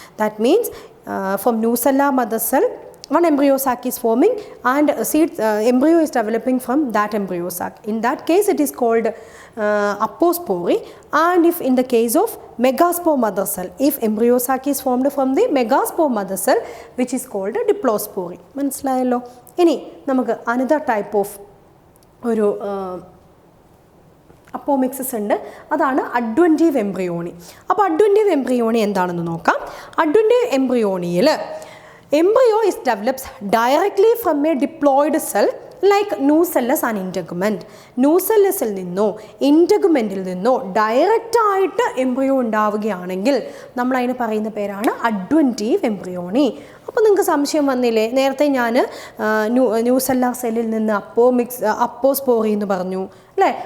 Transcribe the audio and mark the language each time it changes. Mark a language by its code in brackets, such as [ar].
[en] That means from nucellar mother cell, one embryo sac is forming and embryo is developing from that embryo sac. In that case it is called appospory. And if in the case of megaspore mother cell, if embryo sac is formed from the megaspore mother cell, which is called diplospory. [ml] മനസ്സിലായല്ലോ. ഇനി നമുക്ക് [en] another type of [ml] ഒരു apomixis ഉണ്ട്, അതാണ് അഡ്വൻറ്റീവ് embryony. അപ്പോൾ അഡ്വൻറ്റീവ് embryony എന്താണെന്ന് നോക്കാം. [en] Adventive എംബ്രിയോണിയിൽ embryo is developed directly from a diploid cell like nucellus and integument. [ml] ന്യൂസെല്ലസിൽ നിന്നോ ഇൻറ്റഗുമെൻറ്റിൽ നിന്നോ ഡയറക്റ്റായിട്ട് എംബ്രിയോ ഉണ്ടാവുകയാണെങ്കിൽ നമ്മൾ അതിന് പറയുന്ന പേരാണ് അഡ്വൻറ്റീവ് എംബ്രിയോണി. അപ്പോൾ നിങ്ങൾക്ക് സംശയം വന്നില്ലേ, നേരത്തെ ഞാൻ ന്യൂസെല്ലാർ സെല്ലിൽ നിന്ന് അപ്പോസ്പോറി എന്ന് പറഞ്ഞു അല്ലേ.